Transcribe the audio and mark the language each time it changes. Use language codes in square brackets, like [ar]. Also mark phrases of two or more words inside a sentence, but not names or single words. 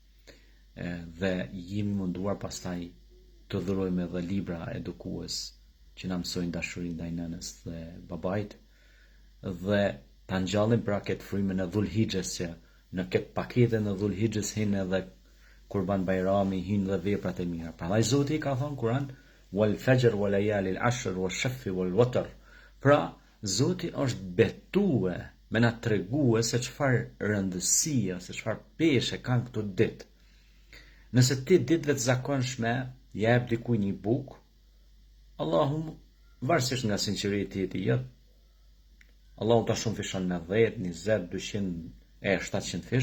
[sq] Dhe jemi munduar pastaj të dhurojmë edhe libra edukues që na mësojnë dashurinë ndaj nënës dhe babait, dhe ta ngjallim pra këtë frymën e Dhulhixhes, që në këtë paketën e Dhulhixhes hinë edhe Kurban Bajrami, hinë dhe veprat e mira. Prandaj Zoti ka thënë Kur'an: [ar] "والفجر وليال عشر والشفع والوتر." [sq] Pra Zoti është betue me na tregue se çfarë rëndësia, se çfarë peshe kanë këto ditë. Nëse ti ditëve të zakonshme jep dikujt një bukë, Allahu, varësisht nga sinqeriteti jot, Allahu ta shumë fishon me 10, 20, 200 e 700 fish.